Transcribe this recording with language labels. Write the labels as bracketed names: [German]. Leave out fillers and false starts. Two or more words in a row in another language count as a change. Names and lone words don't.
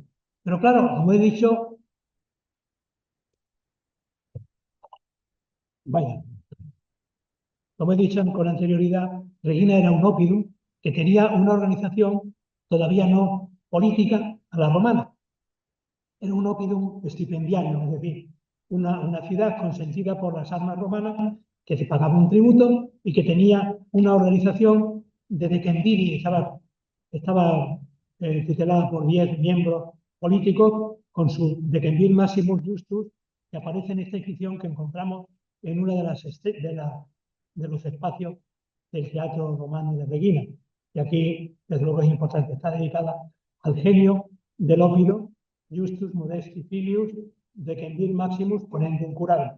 [Spanish] Pero claro, como he dicho, vaya, como he dicho con anterioridad, Regina era un oppidum que tenía una organización todavía no política a la romana. Era un [Latin] oppidum stipendiario, [Spanish] es decir, una ciudad consentida por las armas romanas que se pagaba un tributo y que tenía una organización de decemviri, estaba tutelada por 10 miembros políticos con su [Latin] decemvir maximus justus, [Spanish] que aparece en esta inscripción que encontramos en una de los espacios del Teatro Romano de Regina. Y aquí, desde luego, es importante, está dedicada al genio del ópido, [Latin] Justus Modesti Filius, Decemvir Maximus, ponendum curare.